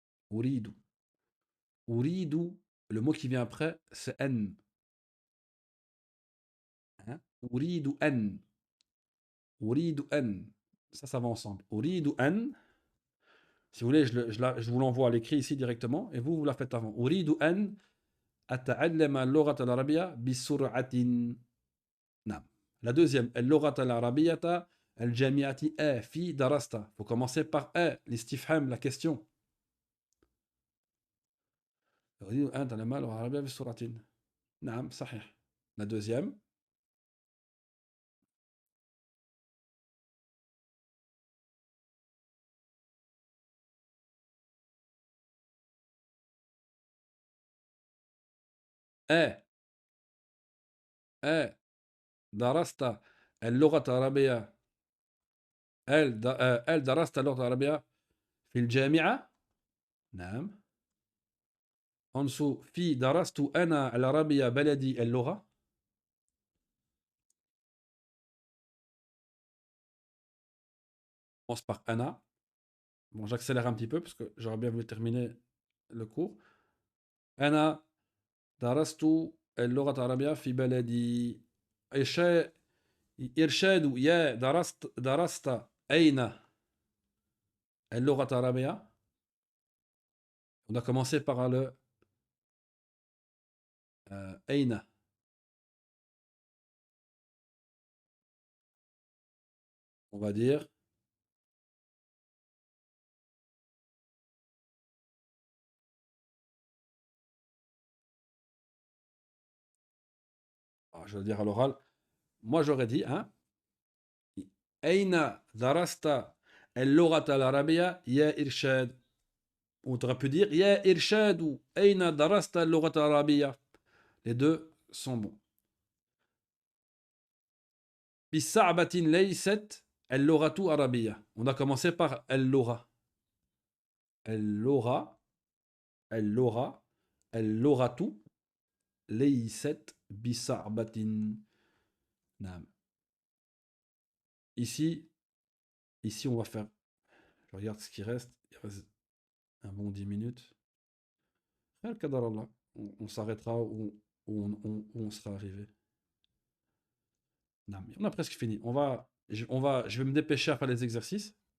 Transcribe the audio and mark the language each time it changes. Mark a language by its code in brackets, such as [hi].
[fr] Uridu. Uridu, le mot qui vient après, c'est en. Hein? Uridu en. Uridu en. Ça va ensemble. Uridu en. Si vous voulez, je vous l'envoie à l'écrit ici directement, et vous la faites avant. [ar] Uridu en أتعلم اللغة العربية بسرعة. نعم. [fr] La deuxième, [ar] اللغة العربية الجامعة في درست. [fr] Faut commencer par l'istifham, la question. [ar] أريد أن أتعلم اللغة العربية بسرعة. نعم صحيح. [fr] La deuxième. [ar] درست اللغة العربية درست اللغة العربية في الجامعة. نعم. أنسو في درست أنا العربية بلدي اللغة. [fr] On commence par أنا. Bon, j'accélère un petit peu parce que j'aurais bien voulu terminer le cours. [ar] أنا درست اللغة العربية في بلدي. إرشاد يا درست أين اللغة العربية. [fr] On a commencé par le أين. On va dire je vais le dire à l'oral. Moi, j'aurais dit, hein, [ar] أين درست اللغة العربية يا إرشاد. [fr] On aurait pu dire [ar] يا إرشاد أين درست اللغة العربية. [fr] Les deux sont bons. [ar] بصعبة ليست اللغة عربية. [fr] On a commencé par اللغة. [ar] اللغة اللغة اللغة ليست بصعبة. نعم. [fr] Ici, on va faire. Je regarde ce qui reste. Il reste un bon 10 minutes. Qadar Allah. On s'arrêtera où on sera arrivé. Non, mais on a presque fini. Je vais me dépêcher à faire les exercices.